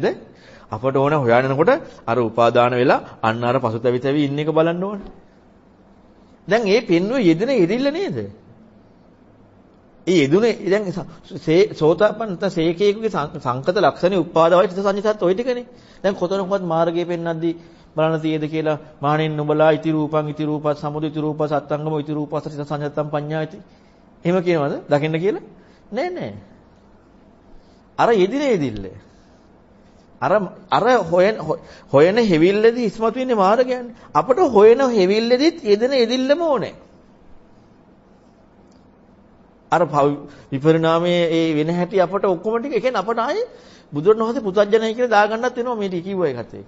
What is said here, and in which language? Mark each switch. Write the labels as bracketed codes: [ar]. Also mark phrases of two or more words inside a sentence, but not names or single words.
[si] අපට ඕන හොයනකොට අර උපාදාන වෙලා අන්න අර පසුතැවි තැවි ඉන්න එක බලන්න ඕන. දැන් ඒ පෙන්වුවේ යෙදෙන යෙදිල්ල නේද? ඒ යෙදුනේ දැන් සෝතාපන්න නැත්නම් සේකේකුගේ සංකත ලක්ෂණේ උපාදාවයි චිත්ත සංයතත් ඔය ටිකනේ. දැන් කොතනකවත් මාර්ගයේ පෙන්වද්දී බලන්න තියෙද කියලා මහණෙන් නුඹලා [pi] ඉති රූපං ඉති රූපස් සමුදය ඉති රූපස් අත්තංගම ඉති රූපස් චිත්ත සංයතම් පඤ්ඤායති. [si] එහෙම කියනවද? දකින්න කියලා? නෑ. අර යෙදින යෙදිල්ල. අර හොයන හෙවිල්ලේදී ඉස්මතු වෙන්නේ මාර්ගයන්නේ. අපට හොයන හෙවිල්ලේදීත් යෙදෙන යෙදිල්ලම ඕනේ. අර විපරිණාමයේ ඒ වෙන හැටි අපට ඔක්කොම ටික ඒ කියන්නේ අපට ආයේ බුදුරණවහන්සේ පුතඥයි කියලා දාගන්නත් වෙනවා මේ ටික කිව්ව එකත් ඒක.